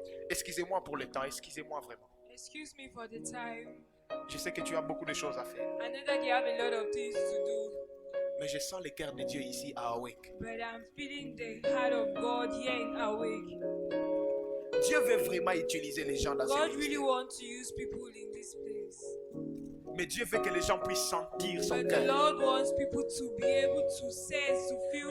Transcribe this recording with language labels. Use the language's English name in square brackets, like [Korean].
[French] Excusez-moi pour le temps, excusez-moi vraiment. [English] Excuse me for the time. [French] Je sais que tu as beaucoup de choses à faire. [English] I know that you have a lot of things to do, [French] Mais je sens le cœur de Dieu ici à Awake. [English] but I'm feeling the heart of God here in Awake. [French] Dieu veut vraiment utiliser les gens dans ce [English] God really [French] ministère. [English] wants to use people in this place. [French] Mais Dieu veut que les gens puissent sentir son [English] But the [French] cœur. [English] Lord wants people to be able to sense, to feel